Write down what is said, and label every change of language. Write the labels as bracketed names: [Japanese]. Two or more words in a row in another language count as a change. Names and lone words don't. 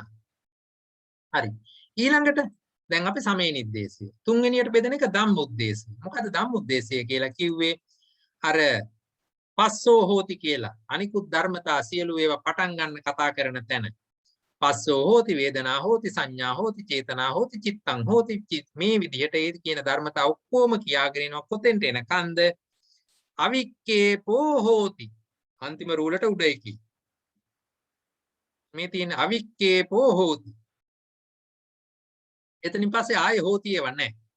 [Sinhala] හරි. ඊළඟට දැන් අපි සමේ නිද්දේශය. තුන්වෙනියට බෙදෙන එක ධම්මොද්දේශය. මොකද ධම්මොද්දේශය කියලා කිව්වේ අර [Pali] පස්සෝ හෝති [Sinhala] කියලා අනිකුත් ධර්මතා සියලු ඒවා පටන් ගන්න කතා කරන තැන [Pali] පස්සෝ හෝති වේදනා හෝති සංඥා හෝති චේතනා හෝති චිත්තං හෝති [Sinhala] මේ විදිහට ඒ කියන ධර්මතා ඔක්කොම කියාගෙන යනවා. කොතෙන්ට එනකන්ද [Pali] අවික්කේපෝ හෝති [Sinhala] අන්තිම රූලට උඩ එකයි මේ තියෙන [Pali] අවික්කේපෝ හෝති. [Sinhala] එතනින් පස්සේ ආයේ හෝති ඒව නැහැ.